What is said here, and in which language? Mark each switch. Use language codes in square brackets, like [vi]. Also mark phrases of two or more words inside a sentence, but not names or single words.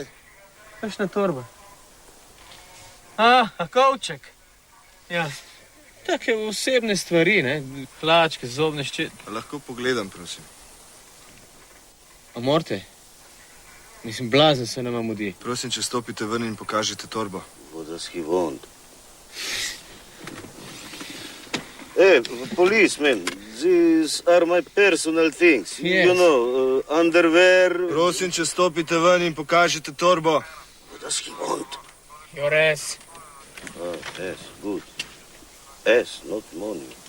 [sl] Kakšna torba? A kovček. Ja, take osebne stvari, ne? Hlačke, zobne ščetke. Lahko pogledam, prosim. A morate? Mislim, blazen se nama mudi. Prosim, če stopite ven in pokažete torbo. [en] What does he want? Hey, policeman, these are my personal things. Yes. You know, underwear. [sl] Prosim, če stopite ven in pokažete torbo. [en] What does he want? Your ass. Oh, yes, good. Yes, not money.